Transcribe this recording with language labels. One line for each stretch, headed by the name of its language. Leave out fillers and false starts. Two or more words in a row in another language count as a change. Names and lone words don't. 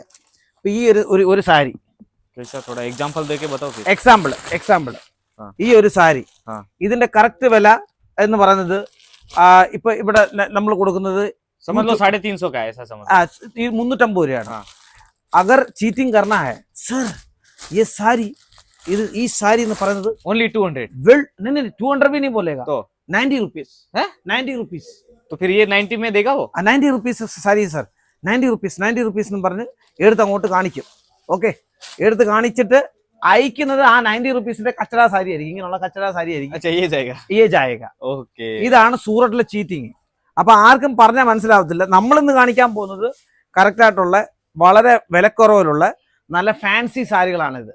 Malayalam: ഇപ്പം ഈ ഒരു സാരി, എക്സാമ്പിൾ ഈ ഒരു സാരി, ഇതിന്റെ കറക്റ്റ് വില എന്ന് പറയുന്നത് ഇപ്പൊ ഇവിടെ നമ്മൾ കൊടുക്കുന്നത് 350 രൂപയാണ്.
Hindi: अगर चीटिंग करना है सर, ये सारी
Malayalam: ഈ സാരി എന്ന് പറയുന്നത്
Hindi: ओनली 200. नहीं 200 भी नहीं बोलेगा, तो 90 रुपीस है. 90 रुपीस. तो फिर ये 90 में देगा वो.
Malayalam: 90 रुपीस സാരി സർ, 90 रुपीस എന്ന് പറഞ്ഞ് എടുത്ത് അങ്ങോട്ട് കാണിക്കും. ഓക്കെ, എടുത്ത് കാണിച്ചിട്ട് അയക്കുന്നത് ആ 90 റുപ്പീസിന്റെ കച്ചട സാരി ആയിരിക്കും. ഇങ്ങനെയുള്ള കച്ചട സാരി ആയിരിക്കും. ഇതാണ് സൂററ്റിലെ ചീറ്റിങ്. അപ്പൊ ആർക്കും പറഞ്ഞാൽ മനസ്സിലാവത്തില്ല. നമ്മളിന്ന് കാണിക്കാൻ പോകുന്നത് കറക്റ്റ് ആയിട്ടുള്ള വളരെ വിലക്കുറവിലുള്ള നല്ല ഫാൻസി സാരികളാണിത്.